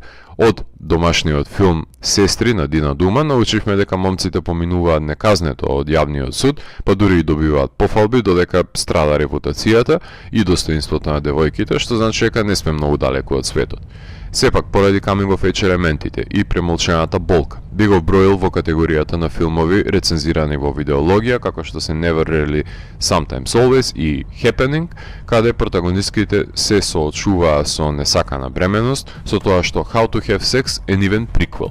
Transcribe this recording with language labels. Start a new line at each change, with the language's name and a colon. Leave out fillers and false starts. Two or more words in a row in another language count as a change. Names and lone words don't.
Macedonian: Од домашниот филм Сестри на Дина Дума научивме дека момците поминуваат неказнето од јавниот суд, па дури и добиваат пофалби, додека страда репутацијата и достоинството на девојките, што значи дека не сме многу далеку од светот. Сепак, поради
English: coming of age
Macedonian: елементите и премолчената болка, би го броил во категоријата на филмови рецензирани во видеологија, како што се Never Rarely, Sometimes Always и Happening, каде протагонистките се соочуваа со несакана бременост, со тоа што How to Have Sex and Even Prequel.